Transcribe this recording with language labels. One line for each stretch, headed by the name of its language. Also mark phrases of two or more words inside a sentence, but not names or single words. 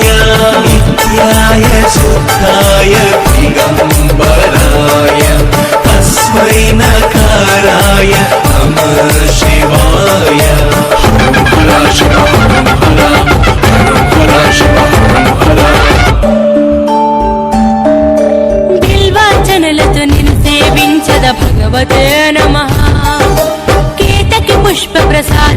Sanskrit: नित्याय शुद्धाय दिगम्बराय तस्मै नकाराय नमः शिवाय हर शिव हर शिव हर
Telugu: బిల్వార్చనలతో నిన్ను సేవించద
Sanskrit: భగవతే నమః కేతకి పుష్ప ప్రసాద